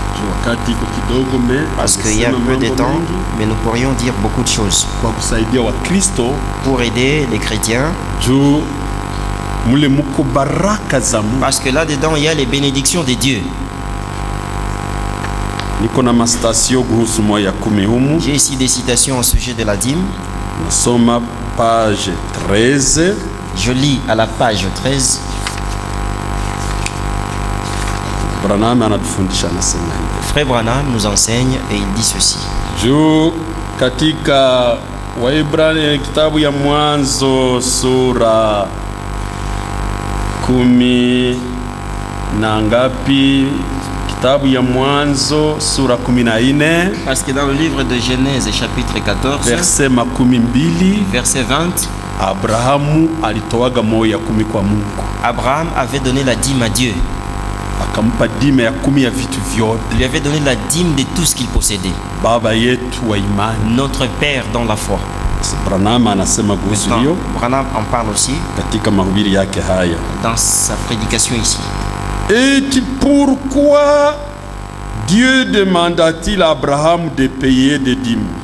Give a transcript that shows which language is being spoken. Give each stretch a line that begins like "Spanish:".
Swahili: Wakati iko kidogo me
French: parce qu'il y a peu de temps, mais nous pourrions dire beaucoup de choses
Swahili: kwa kusaidia Wakristo
French: pour aider les chrétiens,
Swahili: juu mule muko baraka za Mungu.
French: parce que là-dedans, il y a les bénédictions de Dieu.
Swahili: Niko na mastasio kuhusu moya ya 10 humu.
French: J'ai ici des citations au sujet de la dîme.
Swahili: Nasoma page 13.
French: Je lis à la page 13.
Swahili: Branham anatufundisha anasema hivi.
French: Frère Branham nous enseigne et il dit ceci.
Swahili: Juu katika Waebrania kitabu ya Mwanzo sura 10 na ngapi? Kitabu ya Mwanzo sura 14
French: Parce que dans le livre de Genèse chapitre 14, verset 12 verset 20,
Swahili: Abrahamu alitoaga moya 10 kwa Mungu,
French: Abraham avait donné la dîme à Dieu.
Swahili: akampa dime ya 10 ya vitu vyote.
French: Il lui avait donné la dîme de tout ce qu'il possédait.
Swahili: Baba yetu wa imani.
French: Notre Père dans la foi.
Swahili: Branham anasema kuhusu hiyo
French: Branham en parle aussi
Swahili: katika mahubiri yake haya.
French: dans sa prédication ici. Et pourquoi Dieu demanda-t-il à Abraham de payer des dîmes?